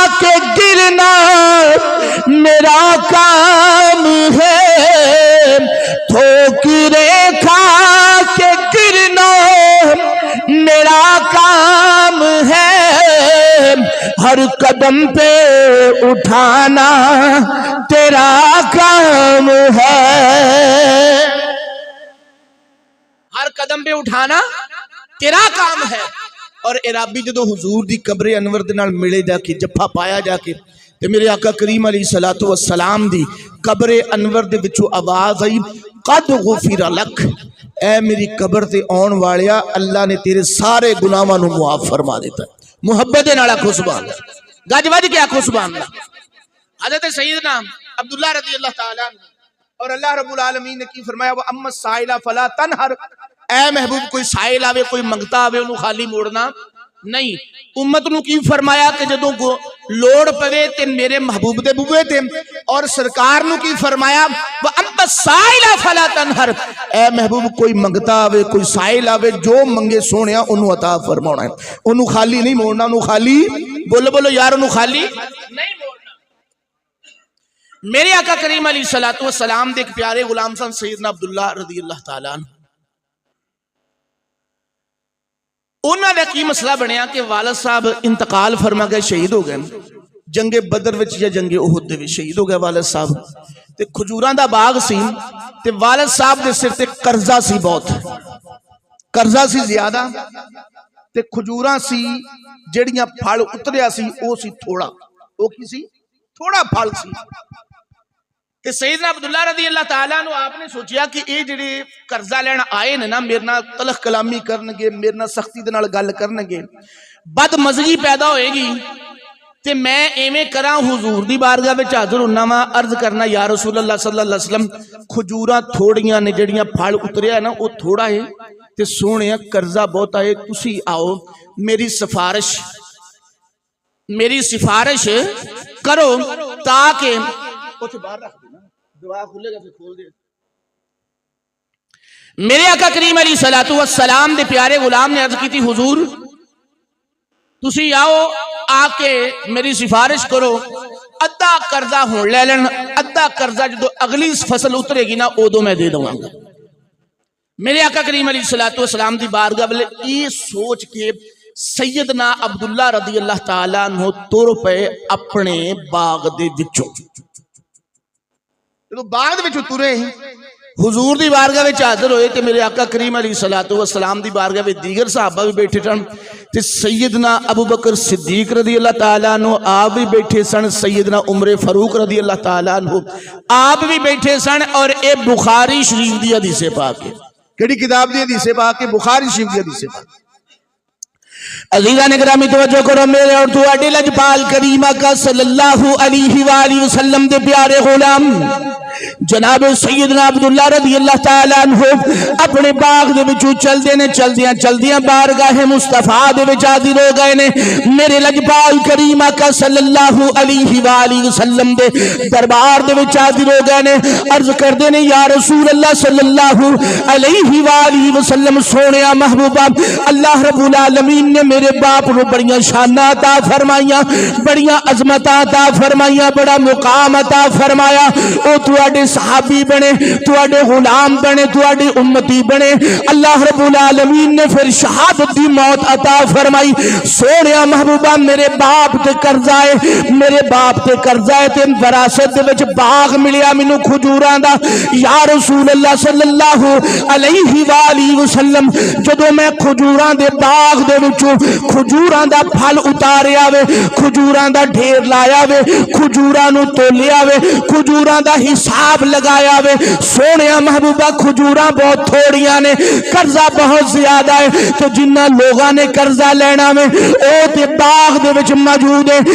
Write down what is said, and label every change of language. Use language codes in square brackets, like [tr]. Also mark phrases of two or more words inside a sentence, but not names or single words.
[ur] کے گرنا میرا کام ہے، ٹھوکریں کھا کے گرنا میرا کام ہے، ہر قدم پہ اٹھانا تیرا کام ہے، ہر قدم پہ اٹھانا تیرا کام ہے۔ [pa] اور عرابی جدو حضور دی قبر انور دے نال ملے جا کے جفا پایا جا کے تے میرے آقا کریم علیہ السلام دی قبر انور دے وچوں آواز آئی، [ar] قد غفر لک، [pa] اے میری قبر تے آن والیا اللہ نے تیرے سارے گناہاں نو معاف فرما دیتا ہے۔ محبت دے نال آکھو سبحان اللہ، گج وج کے آکھو سبحان اللہ۔ حضرت سیدنا عبداللہ رضی اللہ تعالیٰ عنہ اور اللہ رب العالمین نے کی فرمایا، [ar] وَأَمَّا السَّائِلَ فَلَا تَنْهَرْ، [pa] اے محبوب کوئی سائل آوے کوئی منگتا آوے انہوں خالی موڑنا نہیں۔ امت نو کی فرمایا کہ جدوں کو لوڑ پوے تے میرے محبوب دے بوئے تے، اور سرکار نو کی فرمایا [ar] وَأَمَّا السَّائِلَ فَلَا تَنْهَرْ، [pa] اے محبوب کوئی منگتا آوے کوئی سائل آوے جو منگے سونیا انہوں عطا فرمانا ہے، انہوں خالی نہیں موڑنا، انہوں خالی بولو بولو یار انہوں خالی نہیں موڑنا۔ میرے آقا کریم علیہ السلام دے ایک پیارے غلام سن سیدنا عبداللہ رضی اللہ تعالیٰ عنہ، انہوں نے کی مسئلہ بنیا کہ والد صاحب انتقال فرما گئے، شہید ہو گئے، جنگ بدر وچ یا جنگ احد دے وچ شہید ہو گئے والد صاحب، تے کھجوراں دا باغ سی تے والد صاحب دے سر تے قرضہ سی، بہت قرضہ سی زیادہ، تے کھجوراں سی جڑیاں پھل اتریا سی او سی تھوڑا، او کی سی تھوڑا پھل سی۔ کہ سیدنا عبداللہ رضی اللہ تعالیٰ عنہ آپ نے سوچیا کہ اے جڑے قرضہ لینا آئے نا میرے نال تلخ کلامی کرنگے، میرے نال سختی دے نال گل کرنگے، بد مزگی پیدا ہوئے گی، تے میں ایویں کراں حضور دی بارگاہ وچ حاضر ہونا وا عرض کرنا یا رسول اللہ صلی اللہ علیہ وسلم کھجوراں تھوڑیاں نے جڑیاں پھل اتریا ہے نا او تھوڑا ہے تے سونے قرضہ بہت ہے، تسی آؤ میری سفارش کرو تاکہ باہر رکھ دینا دعا کھلے گا پھر کھول دے۔ میرے آقا کریم علیہ السلام دے پیارے غلام نے عرض کی تھی حضور تسی آؤ آ کے میری سفارش کرو، ادھا قرضہ ہون لے لین، ادھا قرضہ جدو اگلی فصل اترے گی نا ادو میں دے دوں گا۔ میرے آقا کریم علیہ الصلوۃ والسلام دی بارگاہ وچ یہ سوچ کے سیدنا عبداللہ رضی اللہ تعالیٰ عنہ تر پے اپنے باغ دے وچوں، جدوں باغ دے وچوں ترے حضور دی بارگاہ وچ حاضر ہوئے تے میرے آقا کریم علیہ الصلوۃ والسلام دی بارگاہ وچ دیگر صحابہ بھی بیٹھے سن تے سیدنا ابو بکر صدیق رضی اللہ تعالیٰ عنہ آپ بھی بیٹھے سن، سیدنا عمر فاروق رضی اللہ تعالیٰ عنہ آپ بھی بیٹھے سن، اور اے بخاری شریف دی حدیث پاک ہے۔ کیڑی کتاب دی حدیث پاک ہے؟ بخاری شریف دی حدیث پاک۔ عزیزان گرامی توجہ کرو، میرے اور تواڈے لجپال کریم آقا صلی اللہ علیہ وآلہ وسلم دے پیارے غلام جناب سیدنا عبداللہ رضی اللہ تعالیٰ عنہ اپنے باغ دے وچوں چلدیاں بارگاہ مصطفیٰ دے وچ حاضر ہو گئے نے۔ میرے لجپال کریم آقا صلی اللہ علیہ وآلہ وسلم دے دربار دے وچ حاضر ہو گئے نے، عرض کردے نے یا رسول اللہ صلی اللہ علیہ وآلہ وسلم، سونیا محبوبہ اللہ رب العالمین نے میرے باپ نو بڑیاں شاناں عطا فرمائیاں، بڑیاں عظمتاں عطا فرمائیاں، بڑا مقام عطا فرمایا، او تواڈے صحابی بنے، تواڈے غلام بنے، تواڈے امتی بنے، اللہ رب العالمین نے پھر شہادت دی موت عطا فرمائی۔ سونیا محبوبہ میرے باپ تے قرضہ ہے، میرے باپ تے قرضہ ہے تے وراثت دے وچ باغ ملیا مینوں کھجوراں دا۔ یا رسول اللہ صلی اللہ علیہ وآلہ وسلم، جدوں میں کھجوراں دے باغ دے وچوں کھجوراں دا پھل اتاریا وے، کھجوراں دا ڈھیر لایا وے، کھجوراں نو تولیا وے، کھجوراں دا حساب لگایا وے، سونیا محبوبہ کھجوراں بہت تھوڑیاں نے، قرضہ بہت زیادہ ہے، تو جنہ لوگاں نے قرضہ لینا میں او تے باغ دے وچ موجود ہے۔